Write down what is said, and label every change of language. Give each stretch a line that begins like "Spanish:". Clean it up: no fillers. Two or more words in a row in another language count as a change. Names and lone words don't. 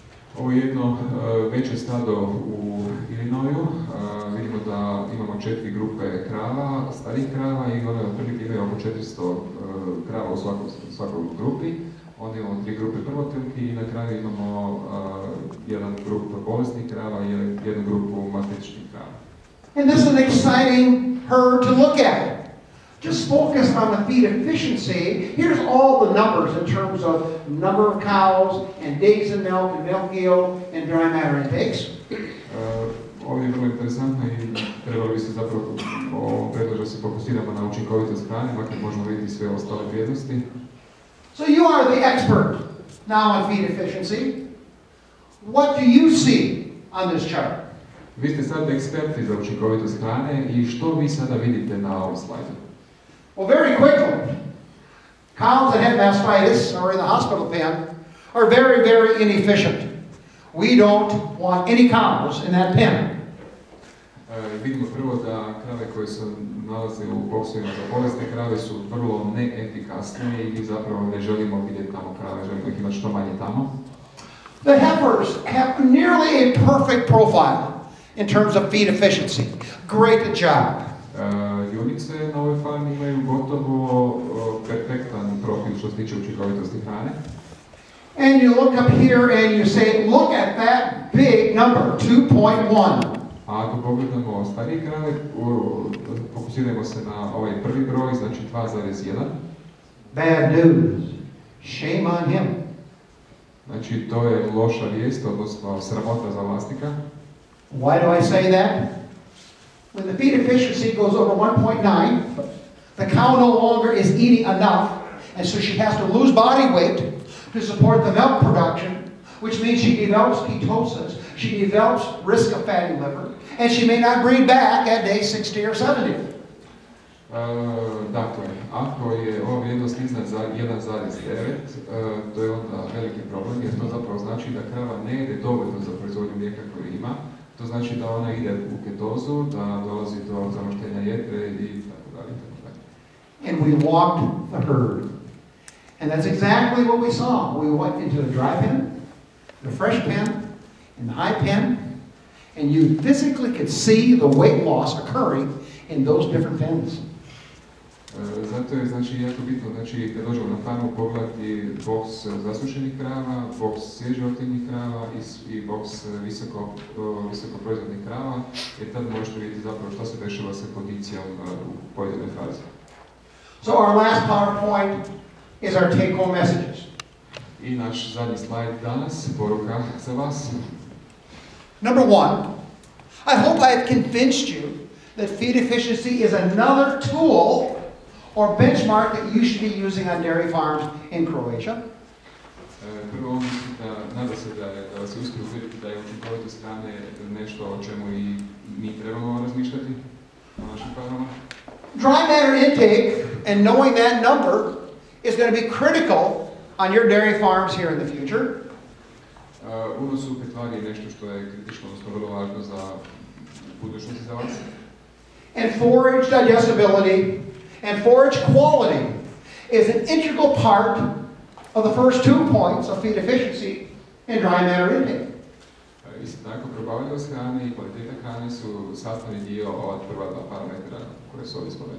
Croatian: Ovo je jedno veće stado u Illinoisu. Vidimo da imamo 4 grupe krava, starih krava i one otprilike imaju oko 400 krava u svakoj grupi. Onda imamo 3 grupe prvotelki i na kraju imamo jedan grup bolestnih krava i jednu grupu mastetičnih krava.
English: And this is an exciting herd to look at. Just focus on the feed efficiency. Here's all the numbers in terms of number of cows and days in milk and milk yield and dry matter intakes.
Croatian: Ovdje je vrlo interesantno i trebalo bi se zapravo predložiti da se fokusiramo na učinkovitost hrane, makar možemo vidjeti sve ostale vrijednosti.
English: So you are the expert now on feed efficiency. What do you see on this chart?
Croatian: Vi ste sad eksperti za učinkovitost hrane i što vi sada vidite na ovom slajdu?
English: Well, very quickly, cows that have mastitis or in the hospital pen are very, very inefficient. We don't want any cows in that pen.
Croatian: Vidimo prvo da krave koje se nalaze u boksovima za bolesne krave su vrlo neefikasne i zapravo ne želimo vidjeti tamo krave, želimo ih imati što manje tamo.
English: The heifers have nearly a perfect profile in terms of feed efficiency. Great job.
Croatian: Junice na ovoj farmi imaju gotovo perfektan profil što se tiče učinkovitosti hrane.
English: And you look up here and you say, look at that big number, 2.1.
Croatian: A ako pogledamo starije krave, fokusiramo se na ovaj prvi broj, znači 2,1.
English: Bad news. Shame on him.
Croatian: Znači to je loša vijest, odnosno sramota za vlasnika.
English: Why do I say that? When the feed efficiency goes over 1.9, the cow no longer is eating enough, and so she has to lose body weight to support the milk production, which means she develops ketosis, she develops risk of fatty liver, and she may not breed back at day 60 or 70.
Croatian: Dakle, ako je ova vrijednost iznad 1,9, to je onda veliki problem, jer to zapravo znači da krava ne ide dovoljno za proizvodnju mlijeka koju ima. To znači da ona ide u ketozu, da dolazi do zamoštenja jetre i tako dalje.
English: And we walked the herd. And that's exactly what we saw. We went into the dry pen, the fresh pen, and the high pen, and you physically could see the weight loss occurring in those different pens.
Croatian: Zato je znači jako bitno, znači kad dođemo na farmu pogledati boks zasušenih krava, boks svježotivnih krava i boks visoko proizvodnih krava, jer tad možete vidjeti zapravo što se dešava sa kondicijom u pojedinoj fazi.
English: So our last PowerPoint is our take-home messages.
Croatian: I naš zadnji slajd danas, poruka za vas.
English: Number one, I hope I have convinced you that feed efficiency is another tool or benchmark that you should be using on dairy farms in Croatia.
Croatian: Prvo, nada se da vas uspije uvjeriti da je učinkovitost hrane nešto o čemu i mi trebamo razmišljati na našim farmama.
English: Dry matter intake and knowing that number is going to be critical on your dairy farms here in the future.
Croatian: Unos suhe tvari je nešto što je kritično, odnosno vrlo važno za budućnost za vas.
English: And forage digestibility and forage quality is an integral part of the first 2 points of feed efficiency and dry matter intake.
Croatian: Isto tako, probavljivost hrane i kvaliteta hrane su sastavni dio ova prva dva parametra koje su ovdje spomenuti.